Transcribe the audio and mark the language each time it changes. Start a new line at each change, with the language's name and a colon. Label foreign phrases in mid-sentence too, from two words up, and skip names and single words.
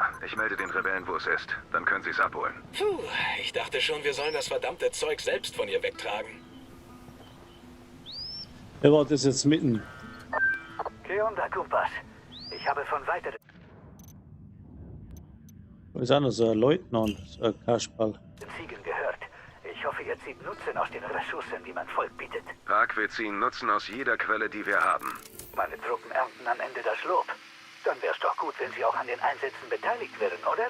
German: Ich melde den Rebellen, wo es ist. Dann können sie es abholen. Puh, ich dachte schon, wir sollen das verdammte Zeug selbst von ihr wegtragen. Wer war das jetzt mitten?
Spanish: ¿Qué onda, compas?
German: Ich habe von weiteren... Da ist auch noch so ein Leutnant, so ein Kasperl. Ziegen gehört. Ich hoffe, ihr zieht Nutzen aus den Ressourcen, die mein Volk bietet. Park, wir ziehen Nutzen aus jeder Quelle, die wir haben. Meine Truppen ernten am Ende das Lob. Dann wär's doch gut, wenn sie auch an den Einsätzen beteiligt wären, oder?